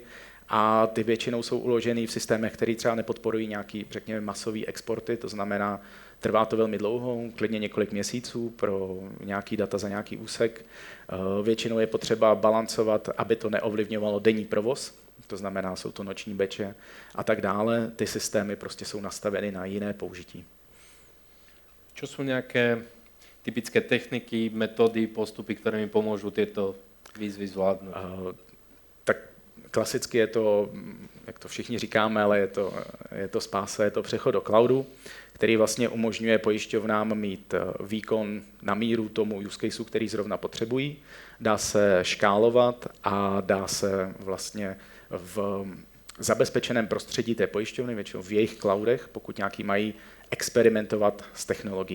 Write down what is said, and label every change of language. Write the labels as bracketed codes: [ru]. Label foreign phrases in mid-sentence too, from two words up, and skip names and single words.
[cs] A ty většinou jsou uložený v systémech, které třeba nepodporují nějaký, řekněme, masový exporty, to znamená, trvá to velmi dlouho, klidně několik měsíců pro nějaký data za nějaký úsek. Většinou je potřeba balancovat, aby to neovlivňovalo denní provoz, to znamená, jsou to noční beče a tak dále. Ty systémy prostě jsou nastaveny na jiné použití. [sk] Čo sú nejaké typické techniky, metódy, postupy, ktoré mi pomôžu tieto výzvy zvládnuť? [cs] Tak klasicky je to, jak to všichni říkáme, ale je to spása, je to přechod do cloudu, který vlastně umožňuje pojišťovnám mít výkon na míru tomu [en] use caseu, [cs] který zrovna potřebují. Dá se škálovat a dá se vlastně v zabezpečeném prostředí té pojišťovny, většinou v jejich cloudech, pokud nějaký mají, experimentovat s technologií.